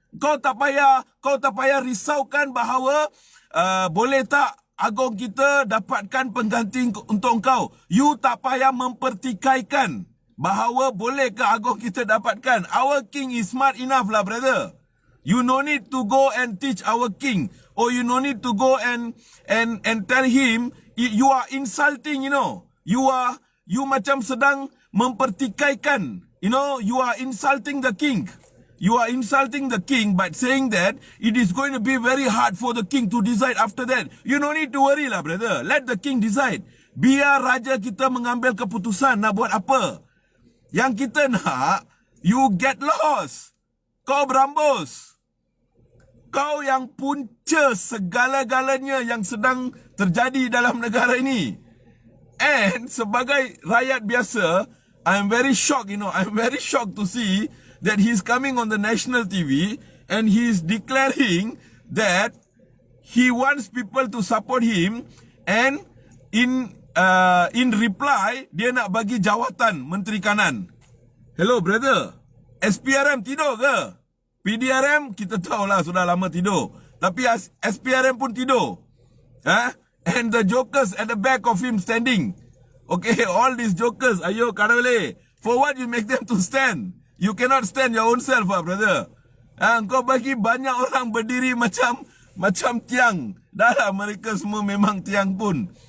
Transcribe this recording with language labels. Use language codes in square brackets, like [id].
[ms] Kau tak payah risaukan bahawa boleh tak Agong kita dapatkan pengganti untuk engkau. You tak payah mempertikaikan bahawa boleh ke Agong kita dapatkan. [en] Our king is smart enough lah, brother. You no need to go and teach our king, or you no need to go and tell him you are insulting, you [ms] macam sedang mempertikaikan, [en] you are insulting the king. You are insulting the king by saying that it is going to be very hard for the king to decide after that. You no need to worry lah, brother. Let the king decide. [ms] Biar raja kita mengambil keputusan nak buat apa. Yang kita nak, [en] you get lost. [ms] Kau berambus. Kau yang punca segala-galanya yang sedang terjadi dalam negara ini. [en] And [ms] sebagai rakyat biasa, [en] I'm very shocked, I'm very shocked to see that he's coming on the national TV and he's declaring that he wants people to support him, and in reply [ms] dia nak bagi jawatan Menteri Kanan. Hello brother, SPRM tidur ke? PDRM kita tahulah sudah lama tidur, tapi SPRM pun tidur. [en] And the jokers at the back of him standing. Okay, all these jokers, [ms] ayo kadang-kadang, [en] for what you make them to stand? You cannot stand your own self, brother. [ms] Kau bagi banyak orang berdiri macam tiang. Dah lah mereka semua memang tiang pun.